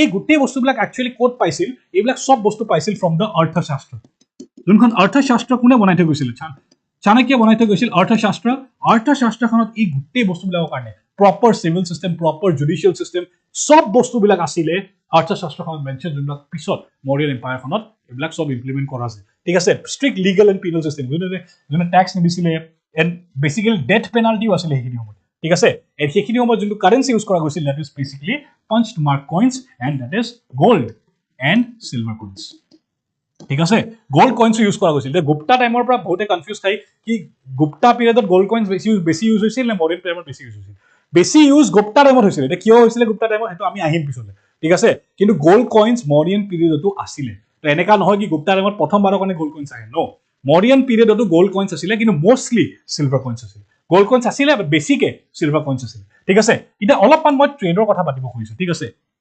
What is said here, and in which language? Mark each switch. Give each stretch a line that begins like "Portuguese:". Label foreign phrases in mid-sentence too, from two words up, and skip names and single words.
Assamese: গোটেই বস্তুবিলাক একচুয়ালি কোড পাইছিল এইবিলাক সব বস্তু পাইছিল
English: from the
Assamese: অৰ্থশাস্ত্ৰ যোনখন অৰ্থশাস্ত্ৰ কোনে বনাই থৈ গৈছিল চাণক্য বনাই থৈ গৈছিল অৰ্থশাস্ত্ৰখনত এই গোটেই বস্তুবিলাকৰ কাৰণে
English: proper civil system proper judicial system
Assamese: সব বস্তুবিলাক আছিল অৰ্থশাস্ত্ৰখনত মেনশন যোনবিলাক পিছত মৰিয়ান এম্পায়াৰখনত এইবিলাক সব ইমপ্লিমেন্ট কৰা আছে ঠিক আছে
English: strict legal and penal system
Assamese: যোনে ট্যাক্স নিদিছিলে
English: and basically death penalty
Assamese: আছিল সেইখিনি সময়ত ঠিক আছে এর সেইখিনি সময়ত যোনটো
English: currency use
Assamese: কৰা গৈছিল
English: that is basically punched mark coins and that is gold and silver coins
Assamese: ঠিক আছে
English: gold coins use
Assamese: কৰা গৈছিল গুপ্তা টাইমৰ পৰা বহুতে কনফিউজ থাই কি গুপ্তা পিৰিয়ডত
English: gold coins
Assamese: বেছি ইউজ হৈছিল নে
English: modern time
Assamese: বেছি ইউজ হৈছিল বেছি ইউজ গুপ্তা টাইমত হৈছিল এটা কিয় হৈছিল গুপ্তা টাইমত হেতু আমি আহিম পিছলে ঠিক আছে কিন্তু
English: gold coins modern period
Assamese: আছিল তো এনেকা নহয় কি গুপ্তা টাইমত প্ৰথমবাৰৰ কাৰণে
English: gold coins
Assamese: আহে নো মৰিয়ান পিৰিয়ডতো
English: gold coins
Assamese: আছিল কিন্তু
English: mostly silver coins
Assamese: আছিল
English: gold coins
Assamese: আছিল বাট বেছিকে
English: silver coins
Assamese: আছিল ঠিক আছে এটা অলপমান মই ট্ৰেডৰ কথা পাতিব খুজিছো ঠিক আছে